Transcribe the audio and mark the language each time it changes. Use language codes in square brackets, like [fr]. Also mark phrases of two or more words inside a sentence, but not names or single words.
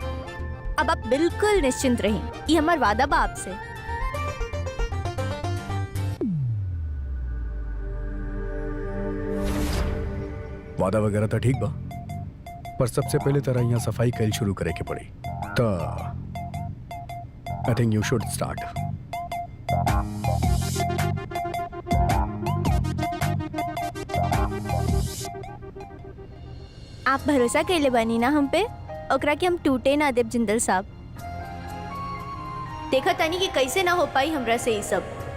[bho] अब आप बिल्कुल निश्चिंत रहीं, ये हमारा वादा बा आपसे। वादा वगैरह तो ठीक बा, पर सबसे पहले तरह यहाँ सफाई कैल शुरू करे के पड़ी। [en] तो I think you should start. [bho] आप भरोसा कैले बनी ना हम पे, ओकरा के हम टूटे ना देव जिंदल साहब। देखा तनी कि कैसे ना हो पाई हमरा से ये सब।